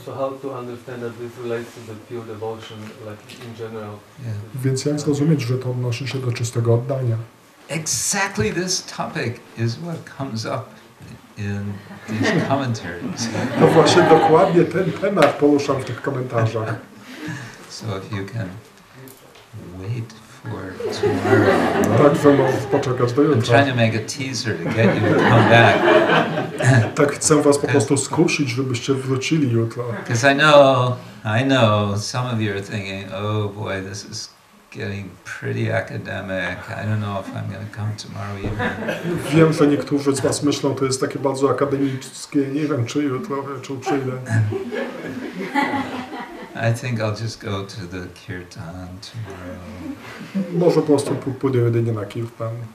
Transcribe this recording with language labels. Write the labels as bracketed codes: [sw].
[en] So how to understand that this relates to the pure devotion, like in general? [pl] Więc jak zrozumieć, że to odnosi się do czystego oddania? [en] Exactly this topic is what comes up in these commentaries. [pl] To właśnie dokładnie ten temat poruszam w tych komentarzach. [en] So if you can wait for tomorrow. [pl] Także możesz poczekać do [en] I'm [pl] jutra. [en] trying to make a teaser to get you to come back. [pl] Tak chcę was po prostu skusić, żebyście wrócili jutro. [en] Because I know some of you are thinking, oh boy, this is getting pretty academic. I don't know if I'm going to come tomorrow evening. [pl] Wiem, że niektórzy z was myślą, to jest takie bardzo akademickie, nie wiem czy jutro wieczór przyjdę. [en] I think I'll just go to the kirtan tomorrow [pl] Może po prostu pójdę jedynie na kirtan.